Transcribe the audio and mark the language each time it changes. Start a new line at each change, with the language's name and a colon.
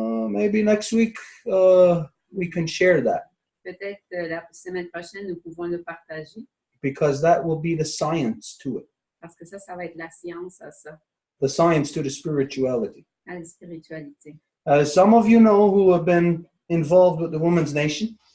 English: maybe next week we can share that.
French: peut-être la semaine prochaine, nous pouvons le partager.
English: Because that will be the science to it.
French: Parce que ça va être la science à ça,
English: The science to the spirituality.
French: à la spiritualité.
English: Some of you know who have been involved with the Women's Nation.